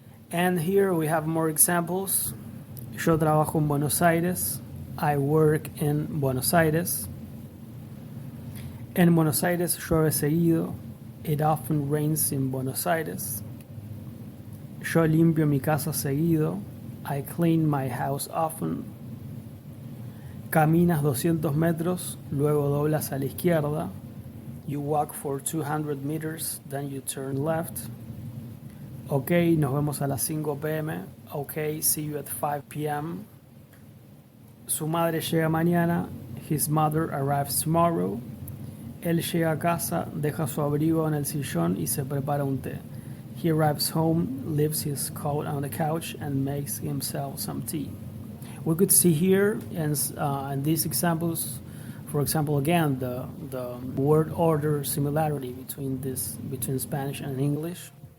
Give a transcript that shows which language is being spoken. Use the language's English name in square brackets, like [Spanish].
[English] And here we have more examples. [Spanish] Yo trabajo en Buenos Aires. [English] I work in Buenos Aires. [Spanish] En Buenos Aires llueve seguido. [English] It often rains in Buenos Aires. [Spanish] Yo limpio mi casa seguido. [English] I clean my house often. [Spanish] Caminas 200 metros, luego doblas a la izquierda. [English] You walk for 200 meters, then you turn left. [Spanish] Ok, nos vemos a las 5 p.m. [English] Ok, see you at 5 p.m. [Spanish] Su madre llega mañana. [English] His mother arrives tomorrow. [Spanish] Él llega a casa, deja su abrigo en el sillón y se prepara un té. [English] He arrives home, leaves his coat on the couch and makes himself some tea. We could see here in these examples, for example, again, the word order similarity between Spanish and English.